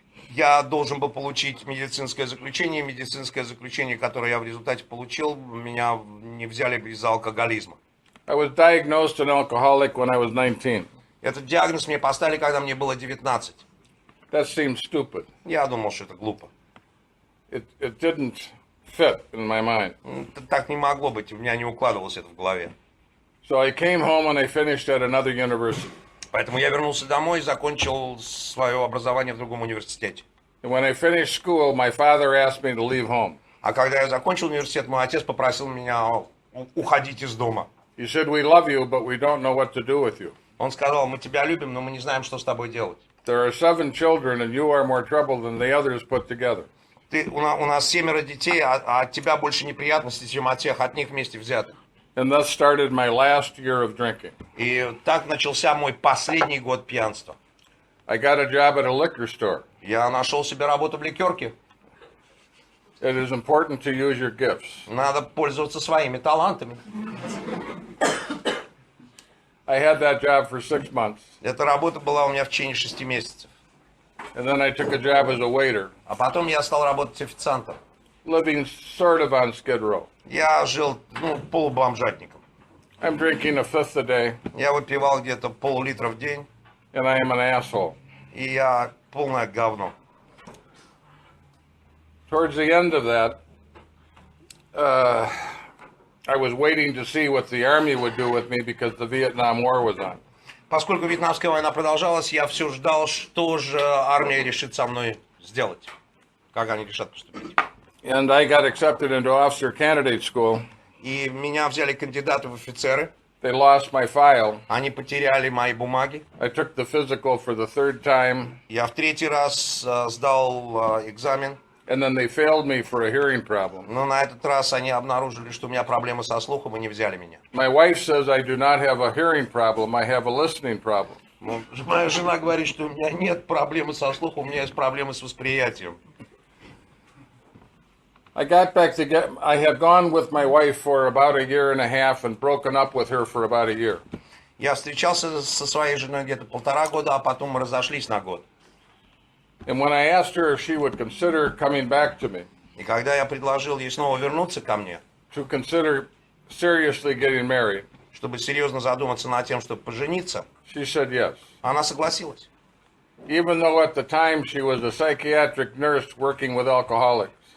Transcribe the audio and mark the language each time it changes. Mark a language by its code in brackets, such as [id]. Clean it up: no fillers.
[ru] Я должен был получить медицинское заключение, которое я в результате получил, меня не взяли из-за алкоголизма. [en] I was diagnosed an alcoholic when I was 19. [ru] Этот диагноз мне поставили, когда мне было 19. [en] That seemed stupid. [ru] Я думал, что это глупо. [en] It didn't fit in my mind. [ru] Так не могло быть, у меня не укладывалось это в голове. [en] So I came home and I finished at another university. [ru] Поэтому я вернулся домой и закончил свое образование в другом университете. [en] And when I finished school, my father asked me to leave home. [ru] А когда я закончил университет, мой отец попросил меня уходить из дома. [en] He said, "We love you, but we don't know what to do with you." [ru] Он сказал: мы тебя любим, но мы не знаем, что с тобой делать. [en] There are 7 children, and you are more trouble than the others put together. [ru] У нас 7 детей, а от тебя больше неприятностей, чем от всех от них вместе взятых. [en] And thus started my last year of drinking. [ru] И так начался мой последний год пьянства. [en] I got a job at a liquor store. [ru] Я нашел себе работу в ликерке. [en] It is important to use your gifts. [ru] Надо пользоваться своими талантами. [en] I had that job for 6 months, [ru] Эта работа была у меня в течение 6 месяцев. [en] and then I took a job as a waiter, [ru] А потом я стал работать официантом. [en] living sort of on Skid Row. [ru] Я жил, полубомжатником. [en] I'm drinking a fifth a day, [ru] Я выпивал где-то пол-литра в день, [en] and I am an asshole. [ru] и я полное говно. [en] Towards the end of that, I was waiting to see what the Army would do with me because the Vietnam War was on. [ru] Поскольку Вьетнамская война продолжалась, я все ждал, что же армия решит со мной сделать. Как они решат поступить. [en] And I got accepted into officer candidate school. [ru] И меня взяли кандидаты в офицеры. [en] They lost my file. [ru] Они потеряли мои бумаги. [en] I took the physical for the 3rd time, [ru] Я в 3-й раз сдал экзамен. [en] and then they failed me for a hearing problem. [ru] Но на этот раз они обнаружили, что у меня проблемы со слухом, и не взяли меня. [en] My wife says I do not have a hearing problem, I have a listening problem. [ru] Моя жена говорит, что у меня нет проблемы со слухом, у меня есть проблемы с восприятием. [en] I had gone with my wife for about a year and a half and broken up with her for about a year. [ru] Я встречался со своей женой где-то 1,5 года, а потом мы разошлись на год. [en] And when I asked her if she would consider coming back to me, [ru] И когда я предложил ей снова вернуться ко мне, [en] to consider seriously getting married, [ru] чтобы серьезно задуматься над тем, чтобы пожениться, [en] she said yes. [ru] она согласилась. [en] Even though at the time she was a psychiatric nurse working with alcoholics.